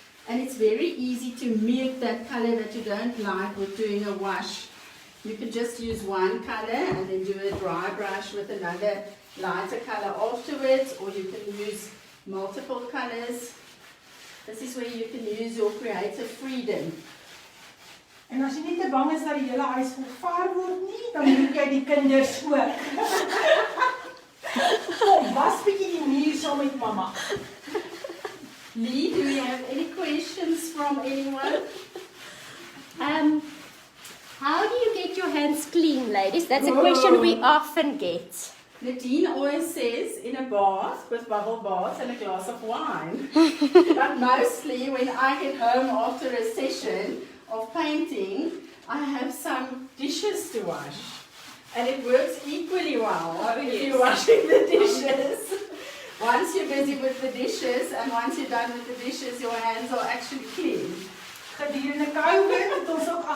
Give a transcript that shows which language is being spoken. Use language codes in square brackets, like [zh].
[en] And it's very easy to mute that color that you don't like with doing a wash. You can just use one color and then do a dry brush with another lighter color afterwards, or you can use multiple colors. This is where you can use your creative freedom. [af] En as jy nie te bang is dat die hele huis vervaar word nie, dan moet jy die kinders ook. Kom, was bietjie die muur saam met mamma. [en] Lee, do we have any questions from anyone? How do you get your hands clean, ladies? That's a question we often get. Nadine always says in a bath with bubble bath and a glass of wine. But mostly when I get home after a session of painting, I have some dishes to wash. And it works equally well if you're washing the dishes. Once you're busy with the dishes and once you're done with the dishes, your hands are actually clean. [af] Gedurende COVID het ons ook